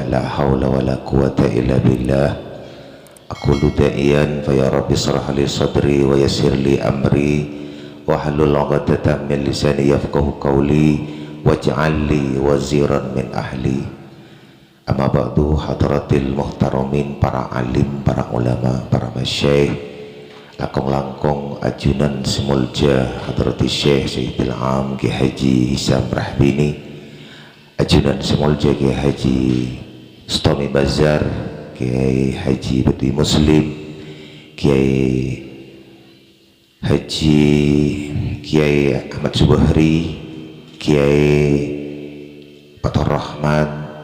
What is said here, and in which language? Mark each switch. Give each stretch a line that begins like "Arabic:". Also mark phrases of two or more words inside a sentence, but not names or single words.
Arabic: لا حول ولا قوة إلا بالله. أقول داعيا فيا رب اشرح لي صدري ويسر لي أمري واحلل عقدة من لساني يفقهوا قولي واجعل لي وزيرا من أهلي. أما بعد, حضرة المحترمين,
Madurese: para alim, para ulama, para masyayikh, langkung-langkung ajunan semulja hadratis syekh Sayyidil Am Ki Haji Hisam Rahbini, ajunan semulja Ki Haji Stomi Bazar, Kiai Haji Budi Muslim, Kiai Haji Kiai Ahmad Subahri, Kiai Fathur Rahman,